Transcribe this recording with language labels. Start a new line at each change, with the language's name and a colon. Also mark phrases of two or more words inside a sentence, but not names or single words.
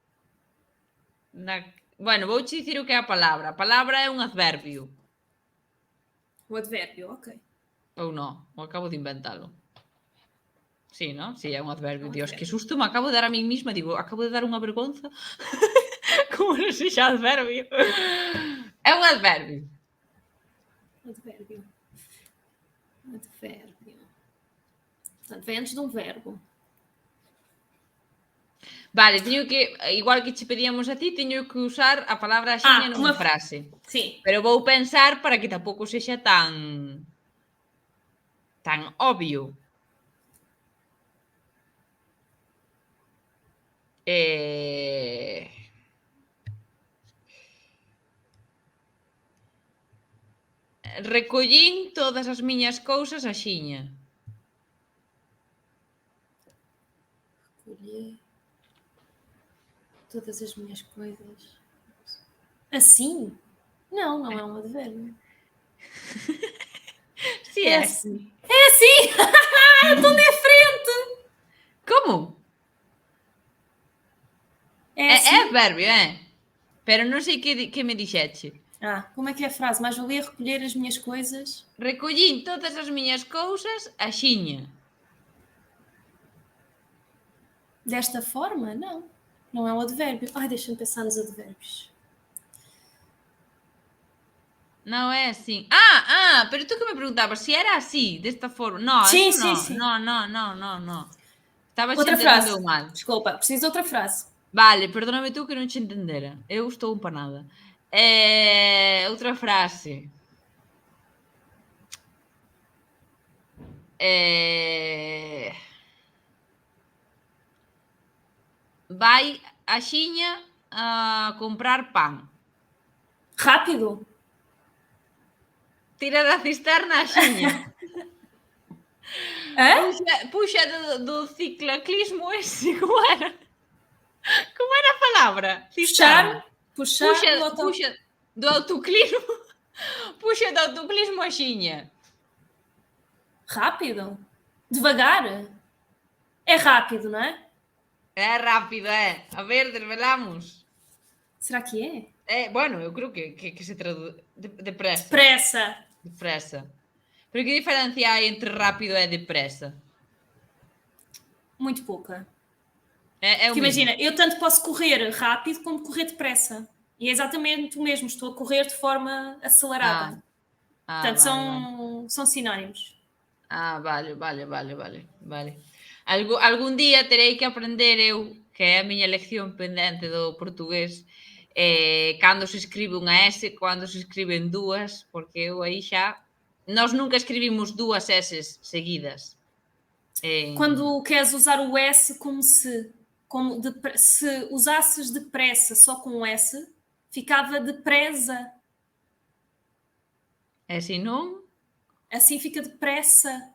Galician: Bueno, vouche dicir o que é a palabra. A palabra é un adverbio.
Portuguese: O advérbio, ok.
Galician: Ou non, ou acabo de inventalo. Sí, non? Sí, é un adverbio. Un Dios, adverbio. que susto me acabo de dar a min misma. Digo, acabo de dar unha vergonza. Como non sei xa adverbio. É un adverbio.
Portuguese: Advérbio. Portanto, vem antes de um verbo.
Galician: Vale, teño que, igual que che pedíamos a ti, teño que usar a palabra axiña nunha frase. Sí. Pero vou pensar para que tampouco sexa tan obvio. Recollín todas as miñas cousas axiña.
Portuguese: Recolher todas as minhas coisas. Assim? Não é um advérbio. Si é assim. É assim! Estou na frente! Como? É assim? É adverbio, é?
Galician: Pero non sei que me dixeche.
Portuguese: Como é que é a frase? Mais valia recolher as minhas coisas?
Galician: Recollín todas as miñas cousas axiña. Desta forma?
Portuguese: Não é um advérbio. Ai, deixa-me pensar nos advérbios.
Galician: Non é assim. Pero tú que me preguntabas se era así, desta forma. Non,
Portuguese: Sim,
Galician: eso non.
Portuguese: sim.
Galician: Non. Estaba
Portuguese: Outra
Galician: entendendo
Portuguese: frase.
Galician: mal.
Portuguese: Desculpa, preciso de outra frase.
Galician: Vale, perdóname tú que non te entendera.
Portuguese: Eu estou empanada. Outra frase.
Galician: Vai axiña a comprar pan. Rápido. Tira da cisterna axiña. Puxa do cicloclismo ese, como era? Como era a palabra? Puxar puxa do autoclismo. Puxa do autoclismo axiña.
Portuguese: Rápido? Devagar? É rápido, não é?
Galician: É rápido, é. A ver, desvelamos.
Portuguese: Será que é?
Galician: Bueno, eu creo que se traduz depressa. Depressa. Pero que diferencia hai entre rápido e depressa?
Portuguese: Muito pouca. Porque imagina, eu tanto posso correr rápido como correr depressa. E é exatamente o mesmo. Estou a correr de forma acelerada. Portanto, são sinónimos.
Galician: Vale. Algún día terei que aprender eu, que é a miña lección pendente do portugués, cando se escribe unha S, cando se escriben dúas, porque eu aí xa...
Portuguese: Nós nunca escribimos dúas S seguidas. Quando queres usar o S como se usasses depressa só com o S, ficava depresa.
Galician: E se non?
Portuguese: Assim fica depressa.